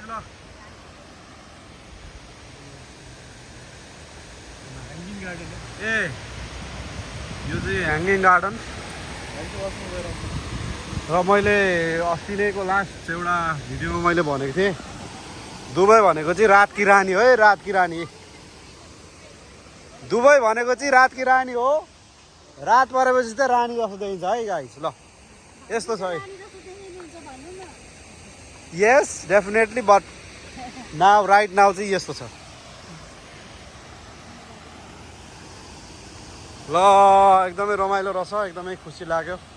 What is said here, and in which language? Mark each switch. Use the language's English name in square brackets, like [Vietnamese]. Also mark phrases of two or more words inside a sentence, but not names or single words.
[Nepali] ल ए यो चाहिँ ह्याङ्गिङ गार्डन र मैले अस्ति नैको लास्ट एउटा भिडियोमा मैले भनेको थिएँ दुबई भनेको चाहिँ [Hindi] रात की रानी [Nepali] हो है, [Hindi] रात की रानी। [Nepali] दुबई भनेको चाहिँ [Hindi] रात की रानी [Nepali] हो, रात परेपछि चाहिँ रानी जस्तो देखिन्छ है गाइस। ल यस्तो छ है, [English] yes definitely, but now right now [Nepali] चाहिँ यस्तो छ। ल एकदमै रमाइलो रहेछ, एकदमै खुसी लाग्यो।